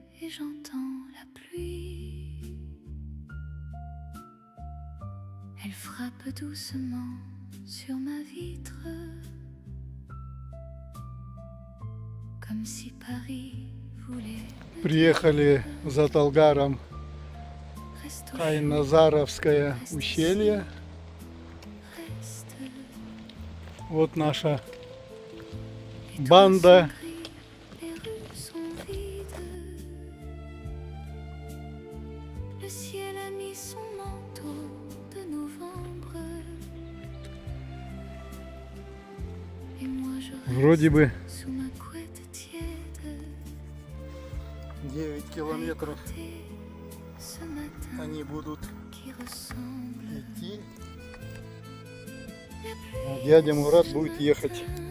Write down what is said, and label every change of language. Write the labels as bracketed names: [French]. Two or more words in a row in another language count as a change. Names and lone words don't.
[French] j'entends la pluie. Elle frappe doucement sur ma vitre, comme si Paris voulait. [Russian] Приехали за Талгаром Хай-Назаровское ущелье. Вот наша банда. Вроде бы 9 километров они будут идти, а дядя Мурат будет ехать.